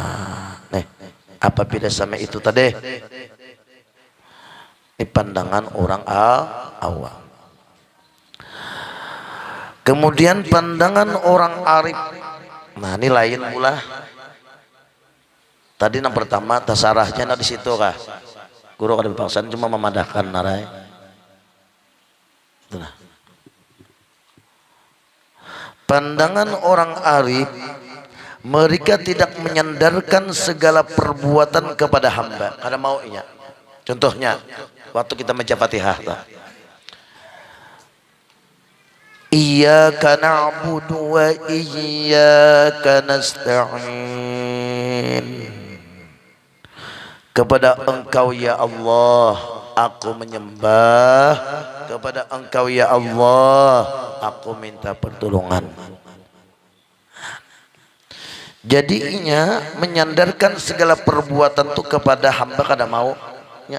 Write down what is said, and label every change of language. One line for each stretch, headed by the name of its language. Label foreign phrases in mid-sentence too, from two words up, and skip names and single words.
Indonesian: Nih, apa beda sama itu tadi? Ini pandangan orang awam. Kemudian pandangan orang arif. Nah, ini lain pula. Tadi yang pertama tasarahnya di situ kah?
Banjar: Guru kada berpaksaan cuma memadahkan narai. Nah.
Indonesian: Pandangan orang arif, mereka tidak menyandarkan segala perbuatan kepada hamba.
Banjar: Kada mau inya.
Indonesian: Contohnya waktu kita baca Fatihah.
Arabic: إياك نعبد وإياك نستعين.
Indonesian: Kepada Engkau ya Allah aku menyembah, kepada Engkau ya Allah aku minta pertolongan. Jadinya menyandarkan segala perbuatan itu kepada hamba kada mau ya.